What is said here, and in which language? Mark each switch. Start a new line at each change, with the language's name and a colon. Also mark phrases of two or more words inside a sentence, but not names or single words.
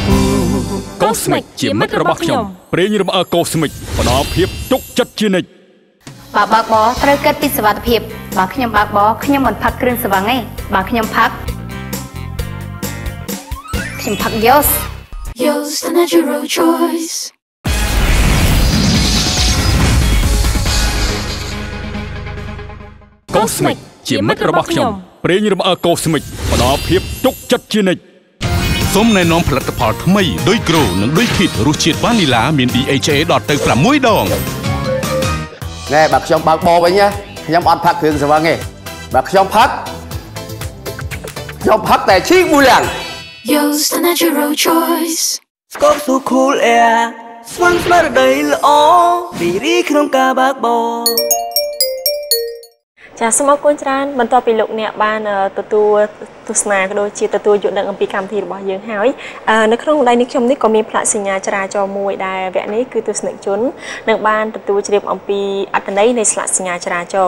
Khmer: ជាមិត្តរបស់ខ្ញុំប្រេងរំអើកូស្មិកផ្ដល់ភាពទុកចិត្តជានិច្ច បើបើកបរត្រូវគិតពីសុវត្ថិភាពបើខ្ញុំបើកបរខ្ញុំមិនផឹកគ្រឿងស្រវឹងទេបើខ្ញុំផឹក Yo's
English: the natural choice
Khmer: កូស្មិកជាមិត្តរបស់ខ្ញុំប្រេងរំអើកូស្មិកផ្ដល់ភាពទុកចិត្តជានិច្ចសូមណែនាំផលិតផលថ្មីដូចក្រូនិងដូចភីតរសជាតិវ៉ានីឡាមាន DHA ដល់ទៅ6ដង ណែបើខ្ញុំបើកបរវិញណាខ្ញុំអត់ផឹកគ្រឿងស្រវឹងទេបើខ្ញុំផឹកតែឈីកមួយឡើង
English: Yo's the natural choice
Khmer: ស្កបស៊ូ
English: cool air
Khmer: ស្វឹងស្មារតីល្អរីករាយក្នុងការបើកបរ ចាសូមអរគុណច្រើនបន្ទាប់ពីលោកអ្នកបានទទួលទស្សនាក៏ដូចជាទទួលយល់ដឹងអំពីកម្មវិធីរបស់យើងហើយនៅក្នុងដៃនេះខ្ញុំនេះក៏មានផ្លាកសញ្ញាចរាចរណ៍មួយដែលវគ្គនេះគឺទស្សនិកជននឹងបានទទួលជ្រាបអំពីអត្ថន័យនៃស្លាកសញ្ញាចរាចរណ៍